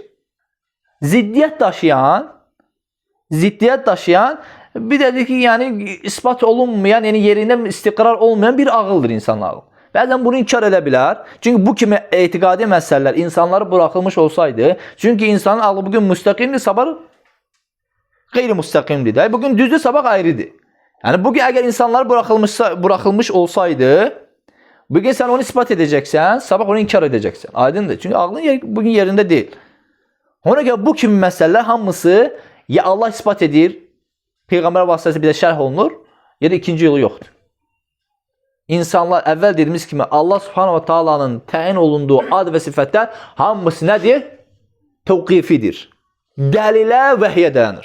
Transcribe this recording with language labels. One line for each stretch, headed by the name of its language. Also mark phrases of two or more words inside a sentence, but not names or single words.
Azerbaijani: Ziddiyyət daşıyan, bir də ki, yəni isbat olunmayan, yəni yerində istiqrar olmayan bir ağıldır insanlar. Bəzən bunu inkar edə bilər. Çünki bu kimi etiqadi məsələlər insanlara buraxılmış olsaydı, çünki insanın ağlı bugün müstəqimdir, sabah qeyri-müstəqimdir. Bugün düzdür, sabah ayrıdır.
Turkish: Yani bugün eğer insanlar bırakılmış olsaydı, bugün sen onu ispat edeceksen, sabah onu inkar edeceksin.
Azerbaijani: Aydındır.
Turkish: Çünkü aklın bugün yerinde değil.
Azerbaijani: Ona göre bu kimi məsələlər hamısı ya Allah ispat edir, Peyğəmbər vasitəsilə bizə şərh olunur, ya da ikinci yolu yoxdur. İnsanlar əvvəl dediyimiz kimi Allah
Arabic: سبحانه وتعالى'nın
Azerbaijani: təyin olunduğu ad və sifətlər hamısı nədir? Təvqifidir. Dəlilə, vəhyə dayanır.